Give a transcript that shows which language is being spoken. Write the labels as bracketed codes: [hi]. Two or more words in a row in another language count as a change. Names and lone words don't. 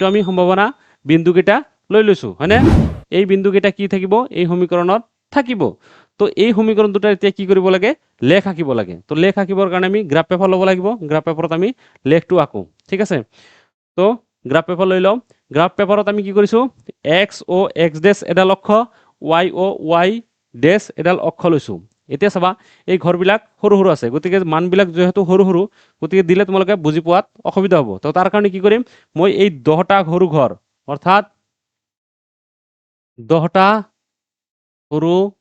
[as] আমি সম্ভাৱনা বিন্দু কেইটা লৈ লৈছো হয়নে এই বিন্দু কেইটা কি থাকিব এই সমীকৰণত থাকিব তো এই সমীকৰণ দুটা এতিয়া কি কৰিব লাগে লেখ আঁকিব লাগে তো লেখ আঁকিবৰ কাৰণে আমি [en] graph paper [as] ল'ব লাগিব [en] graph paper [as] আমি লেখটো আঁকো ঠিক আছে তো [en] graph paper [as] লৈ লওঁ [en] graph paper [as] আমি কি কৰিছো x o x ডেশ এডাল অক্ষ y o y ডেশ এডাল অক্ষ লৈছো এতিয়া চাবা এই ঘৰবিলাক সৰু সৰু আছে গতিকে মানবিলাক যেহেতু সৰু সৰু গতিকে দিলে তোমালোকে বুজি পোৱাত অসুবিধা হ'ব তো তাৰ কাৰণে কি কৰিম মই এই 10টা সৰু ঘৰ অৰ্থাৎ 10টা সৰু